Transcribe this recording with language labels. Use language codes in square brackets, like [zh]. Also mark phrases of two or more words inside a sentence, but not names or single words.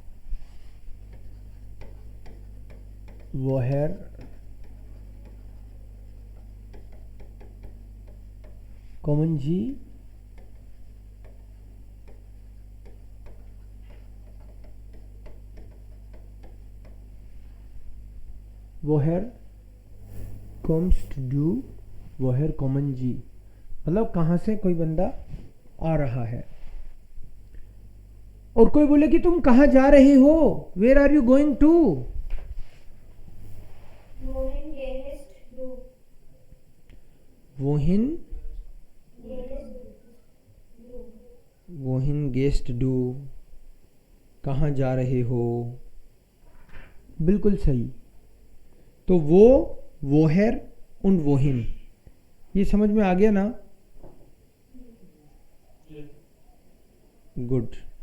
[de] Woher kommen Sie woher kommst du, woher kommen Sie, [hi] मतलब कहां से कोई बंदा आ रहा है। और कोई बोले कि तुम कहां जा रहे हो, [en] Where are you going to. [de] Wohin gehst du? वोहिन, Gehst du? Wohin gehst du, [hi] कहां जा रहे हो, बिल्कुल सही। तो वोहर और वोहिन, ये समझ में आ गया ना। गुड।